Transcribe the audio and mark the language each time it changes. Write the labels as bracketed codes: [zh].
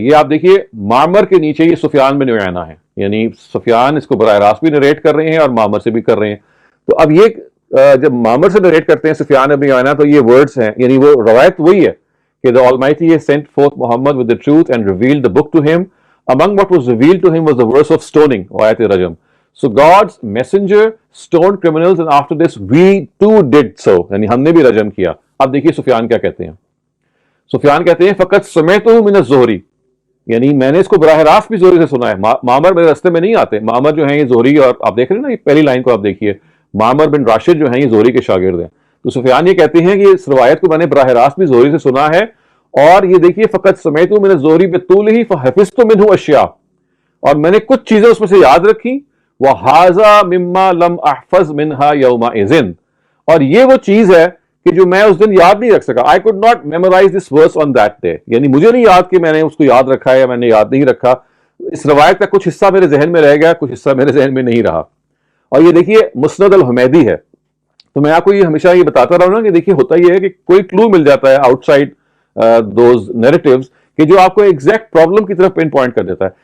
[ur] یہ آپ دیکھیے معمر کے نیچے یہ سفیان بن عیینہ ہے، یعنی سفیان اس کو براہ راست بھی نریٹ کر رہے ہیں اور معمر سے بھی کر رہے ہیں. تو اب یہ جب معمر سے نریٹ کرتے ہیں سفیان بن عیینہ تو یہ ورڈز ہیں، یعنی وہ روایت وہی ہے کہ [en] the Almighty has sent forth Muhammad with the truth and revealed the book to him. Among what was revealed to him was the verse of stoning, or ayat rajam. So God's messenger stoned criminals, and after this we too did so. [ur] یعنی ہم نے بھی رجم کیا. اب دیکھیے سفیان کیا کہتے ہیں. سفیان کہتے ہیں [ar] فقط سمعتہ من الزہری، [ur] یعنی میں نے اس کو براہ راست بھی زہری سے سنا ہے. معمر میرے راستے میں نہیں آتے. معمر جو ہیں یہ زہری، اور آپ دیکھ رہے ہیں نا یہ پہلی لائن کو آپ دیکھیے، معمر بن راشد جو ہیں یہ زہری کے شاگرد ہیں. تو سفیان یہ کہتے ہیں کہ اس روایت کو میں نے براہ راست بھی زہری سے سنا ہے. اور یہ دیکھیے [ar] فقط سمیت من الزہری بطولہ فحفظت منہ اشیاء، [ur] اور میں نے کچھ چیزیں اس میں سے یاد رکھی. [ar] وہذا مما لم احفظ منہا یومئذ، [ur] اور یہ وہ چیز ہے کہ جو میں اس دن یاد نہیں رکھ سکا. [en] I could not memorize this verse on that day. [ur] یعنی مجھے نہیں یاد کہ میں نے اس کو یاد رکھا ہے یا میں نے یاد نہیں رکھا. اس روایت کا کچھ حصہ میرے ذہن میں رہ گیا, کچھ حصہ میرے ذہن میں نہیں رہا. اور یہ دیکھیے مسند الحمیدی ہے. تو میں آپ کو یہ ہمیشہ یہ بتاتا رہا ہوں نا کہ دیکھیے ہوتا یہ ہے کہ کوئی کلو مل جاتا ہے [en] outside those narratives [ur] کہ جو آپ کو ایگزیکٹ پرابلم کی طرف پن پوائنٹ کر دیتا ہے.